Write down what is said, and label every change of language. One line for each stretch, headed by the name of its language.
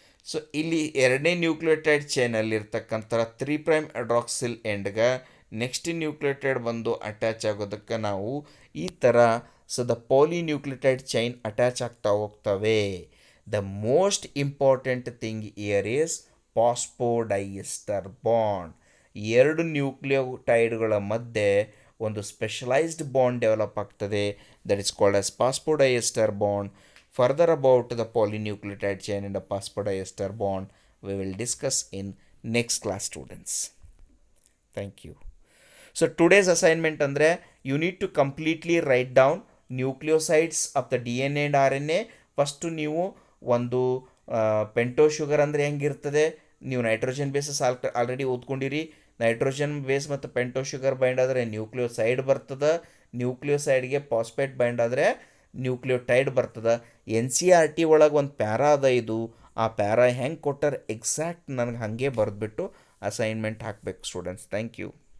Kannada: So ಇಲ್ಲಿ ಎರಡನೇ nucleotide ಚೈನಲ್ಲಿರ್ತಕ್ಕಂಥ 3' ಅಡ್ರಾಕ್ಸಿಲ್ ಎಂಡ್ಗೆ next nucleotide ಬಂದು ಅಟ್ಯಾಚ್ ಆಗೋದಕ್ಕೆ ನಾವು ಈ ಥರ ದ ಪಾಲಿನ್ಯೂಕ್ಲಿಯೋಟೈಡ್ ಚೈನ್ ಅಟ್ಯಾಚ್ ಆಗ್ತಾ ಹೋಗ್ತವೆ.
English: The most important thing here is phosphodiester bond.
Kannada: ಎರಡು ನ್ಯೂಕ್ಲಿಯೋಟೈಡ್ಗಳ ಮಧ್ಯೆ ಒಂದು ಸ್ಪೆಷಲೈಸ್ಡ್ ಬಾಂಡ್ ಡೆವಲಪ್ ಆಗ್ತದೆ,
English: That is called as phosphodiester bond. Further about the polynucleotide chain and the phosphodiester bond we will discuss in next class, students. Thank you. So today's assignment
Kannada: andre
English: you need to completely write down nucleosides of the DNA and RNA.
Kannada: First ನೀವು ಒಂದು ಪೆಂಟೋ sugar ಅಂದರೆ ಹೆಂಗಿರ್ತದೆ, ನೀವು nitrogen basis already ಓದ್ಕೊಂಡಿರಿ. Nitrogen base ಮತ್ತು ಪೆಂಟೋ sugar bind ಆದರೆ nucleoside ಬರ್ತದೆ, ನ್ಯೂಕ್ಲಿಯೋಸೈಡ್ಗೆ phosphate bind ಆದರೆ nucleotide ಬರ್ತದೆ. NCERT ಒಳಗೆ ಒಂದು ಪ್ಯಾರಾ ಅದ, ಇದು ಆ ಪ್ಯಾರಾ ಹೆಂಗೆ ಕೊಟ್ಟಾರೆ ಎಕ್ಸಾಕ್ಟ್ ನನಗೆ ಹಾಗೆ ಬರೆದ್ಬಿಟ್ಟು ಅಸೈನ್ಮೆಂಟ್ ಹಾಕಬೇಕು ಸ್ಟೂಡೆಂಟ್ಸ್.
English: Thank you.